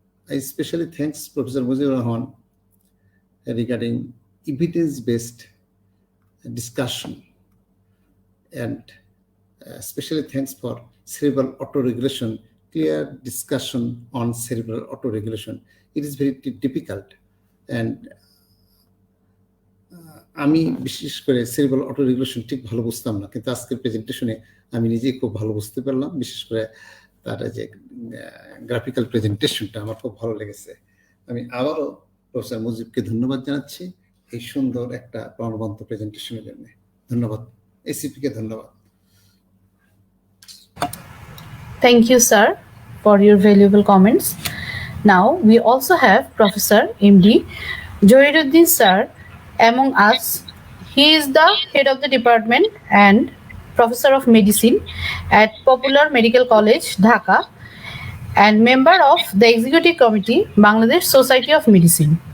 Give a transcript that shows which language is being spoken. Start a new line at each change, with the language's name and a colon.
English: I especially thanks Professor Mujibur Rahman regarding evidence-based discussion, and especially thanks for cerebral autoregulation, clear discussion on cerebral autoregulation. It is very difficult, and
Bangla: আমি বিশেষ করে cerebral অটোরেগুলেশন ঠিক ভালো বুঝতাম না, কিন্তু আজকের প্রেজেন্টেশনে আমি নিজেই খুব ভালো বুঝতে পারলাম। বিশেষ করে তার যে গ্রাফিক্যাল প্রেজেন্টেশনটা আমার খুব ভালো লেগেছে। আমি আবারও প্রফেসর মুজিবকে ধন্যবাদ জানাচ্ছি এই সুন্দর একটা প্রাণবন্ত প্রেজেন্টেশনের জন্য। ধন্যবাদ, এসিপিকে ধন্যবাদ।
English: Thank you, sir, for your valuable comments. Now, we also have Professor M.D. Johiruddin, sir, among us. He is the head of the department and professor of medicine at Popular Medical College, Dhaka, and member of the executive committee, Bangladesh Society of Medicine.